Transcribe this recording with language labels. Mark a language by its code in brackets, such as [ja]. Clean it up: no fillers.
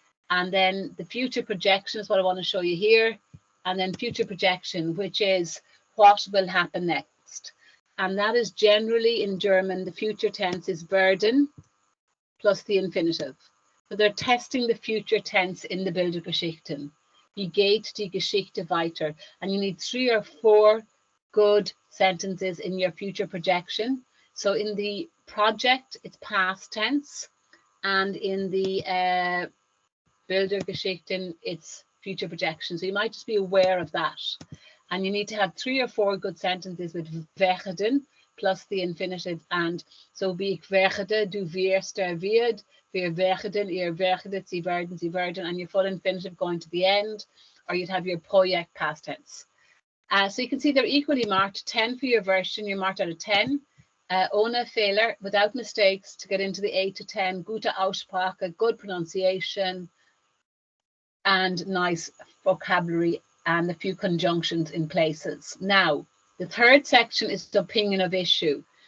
[en] And then the future projection is what I want to show you here. And then future projection, which is what will happen next. And that is generally in German, the future tense is werden plus the infinitive. So they're testing the future tense in the Bildergeschichten. [de] Wie geht die Geschichte weiter? [en] And you need 3 or 4 good sentences in your future projection. So in the project, it's past tense. And in the Bildergeschichten, it's future projection. So you might just be aware of that. And you need to have 3 or 4 good sentences with werden plus the infinitive. And so wie ich werde, du wirst, wird, wir werden, ihr werdet, sie werden, and your full infinitive going to the end, or you'd have your Projekt past tense. So you can see they're equally marked. 10 for your version, you're marked out of 10. Ohne Fehler, without mistakes, to get into the 8 to 10. Gute Aussprache, good pronunciation, and nice vocabulary, and a few conjunctions in places. Now, the third section is the opinion of issue.